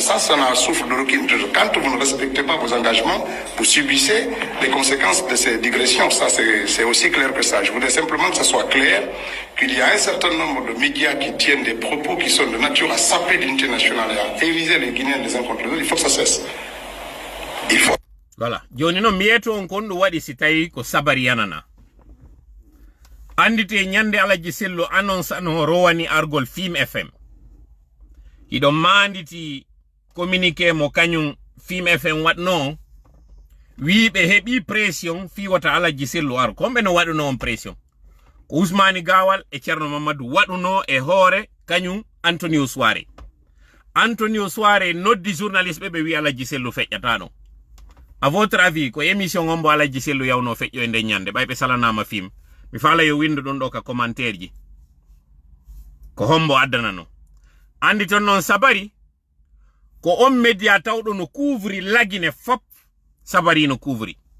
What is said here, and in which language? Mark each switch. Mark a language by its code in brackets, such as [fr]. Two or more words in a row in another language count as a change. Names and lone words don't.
[fr] Ça n'en souffre de aucune. Quand vous ne respectez pas vos engagements, vous subissez les conséquences de ces digressions. Ça, c'est aussi clair que ça. Je voudrais simplement que ce soit clair qu'il y a un certain nombre de médias qui tiennent des propos qui sont de nature à saper l'unité nationale et à ériger les Guinéens les uns contre les autres. Il faut que ça cesse. Il faut. Voilà. [ff] Joni no mieto on kondo wadi sitai ko Sabari yanana. Andite nyande Alaji Sello annonce no rowani argol Fim FM. Ido manditi communiqué mo kanyum Fim FM watno wi be hebi pression fi wata Alaji Sello ar kombe no waduno on pression ko Ousmane Gawal e Cerno Mamadou waduno e hore kanyum Antonio Soare noddi journaliste be wi Alaji Sello feƴƴata no. [fr] À votre avis [ff] ko émission ngombo Alaji Sello yawno feƴƴo e nde nyande baybe salanama Fim mi fala yo windo don do ka commentaire ji ko hombo addana no. Andi ton non Sabari ko on media tawdo no couvri lagine fop Sabari no couvri.